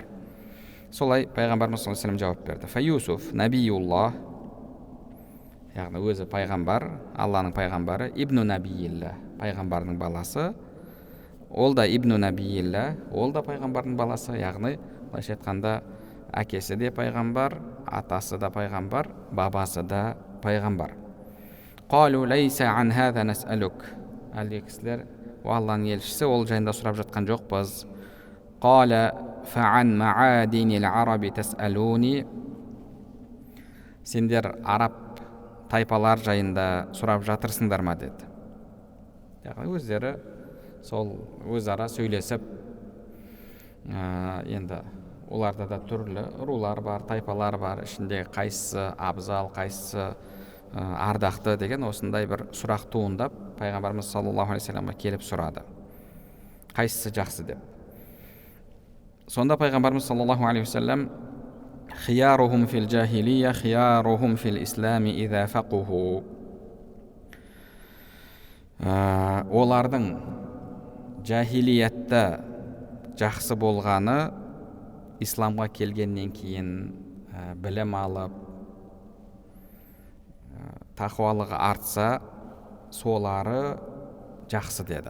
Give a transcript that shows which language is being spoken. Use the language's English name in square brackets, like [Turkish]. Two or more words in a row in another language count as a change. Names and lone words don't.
[Kazakh] Солай пайғамбарымыз [Arabic] صلى الله عليه وسلم [Kazakh] жауап берді. [Arabic] فيوسف نبي الله, [Kazakh] яғни өзі пайғамбар, Алланың пайғамбары, [Arabic] ابن نبي الله, [Kazakh] пайғамбардың баласы. Ол да [Arabic] ابن نبي الله, [Kazakh] ол да пайғамбардың баласы, яғни былайша айтқанда әкесі де пайғамбар, атасы да пайғамбар, бабасы да пайғамбар. [Arabic] قالوا ليس عن هذا نسألك. [Kazakh] Әлгі кісілер, о Алланың елшісі, ол жайында сұрап жатқан жоқпыз. [Arabic] قال فعن معادن العرب تسألوني. [Kazakh] Сендер араб тайпалар жайында сұрап жатырсыңдар ма деді. Яғни өздері сол өзара сөйлесіп, енді оларда да түрлі рулар бар, тайпалар бар, ішінде қайсысы абзал, қайсысы ардақты деген осындай бір сұрақ туындап, пайғамбарымыз [Arabic] صلى الله عليه وسلم [Kazakh] келіп сұрады, қайсысы жақсы деп. Сонда пайғамбарымыз [Arabic] صلى الله عليه وسلم خيارهم في الجاهلية خيارهم في الإسلام إذا فقهوا. [Kazakh] Олардың жахилиятта жақсы болғаны исламға келгеннен кейін білім алып, тақуалығы артса, солары жақсы деді.